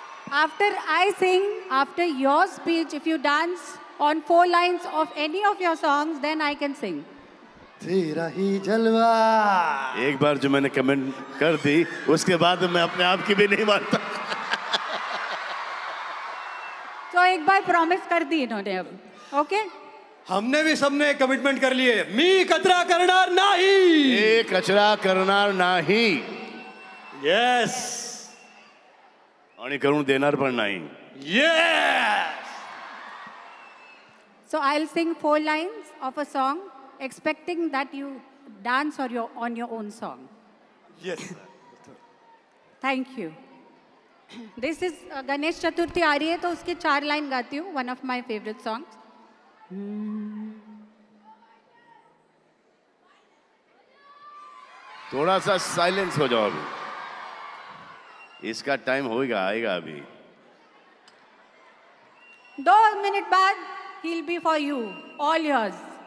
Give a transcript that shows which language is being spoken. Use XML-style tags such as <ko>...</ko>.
<en>After I sing, after your speech, if you dance on 4 lines of any of your songs, then I can sing.</en> <hi>तेरा ही जलवा. एक बार जो मैंने comment कर दी उसके बाद मैं अपने आप की भी नहीं मानता. तो एक बार प्रॉमिस कर दी इन्होंने अब. ओके, हमने भी सबने कमिटमेंट कर लिए.</hi> <mr>मी कचरा करणार नाही. हे कचरा करणार नाही.</mr> <en>Yes.</en> <mr>आणि करून देणार पण नाही.</mr> <en>Yes. so I'll sing 4 lines of a song, expecting that you dance or on your own song. Yes. Thank you. This is</en> <hi>Ganesh Chaturthi आ रही है तो उसके 4 लाइन गाती हूँ.</hi> <en>One of my favorite songs.</en> <hi>थोड़ा सा साइलेंस हो जाओ अभी. इसका टाइम होएगा, आएगा अभी. 2 मिनट बाद</hi> <en>he'll be for you, all yours.</en>